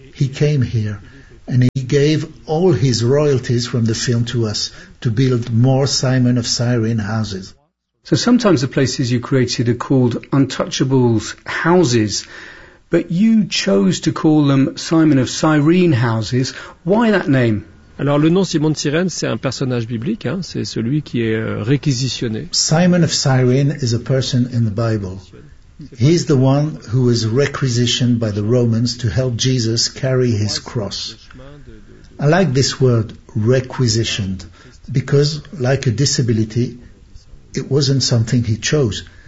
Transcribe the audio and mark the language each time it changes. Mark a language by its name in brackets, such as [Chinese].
[English] he came here and he gave all his royalties from the film to us to build more Simon of Cyrene houses. So sometimes the places you created are called Untouchables houses, but you chose to call them Simon of Cyrene houses. Why that name? [French] Alors le nom Simon de Cyrène, c'est un personnage biblique, hein, c'est celui qui est réquisitionné. [English] Simon of Cyrene is a person in the Bible. He is the one who was requisitioned by the Romans to help Jesus carry his cross. I like this word, requisitioned, because like a disability, it wasn't something he chose.